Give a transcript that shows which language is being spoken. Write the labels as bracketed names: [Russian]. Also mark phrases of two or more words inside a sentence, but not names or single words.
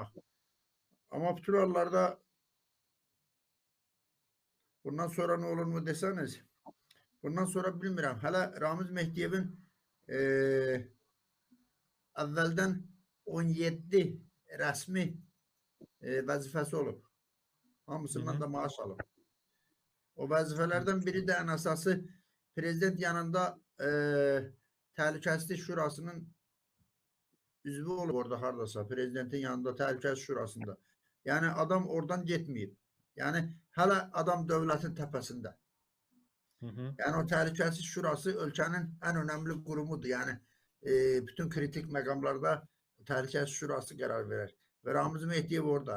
[Turkish] Ama bu tür yollarda bundan sonra ne olur mu deseniz bundan sonra bilmiyorum. Hala Ramiz Mehdiyev'in e, evvelden 17 resmi vazifesi olur. [Azerbaijani] Hamısından da maaş alır. [Turkish] O vazifelerden biri de en asası prezident yanında Təhlükəsizlik Şurasının üzvü olur orada hardasa. Prezidentin yanında Təhlükəsizlik Şurasında. Yani adam oradan gitmeyip. Yani hala adam devletin tepesinde. Yani o Təhlükəsizlik Şurası ölkənin en önemli kurumudur. Yani bütün kritik makamlarda Təhlükəsizlik Şurası karar verir. Ve Ramiz Mehdiyev orada.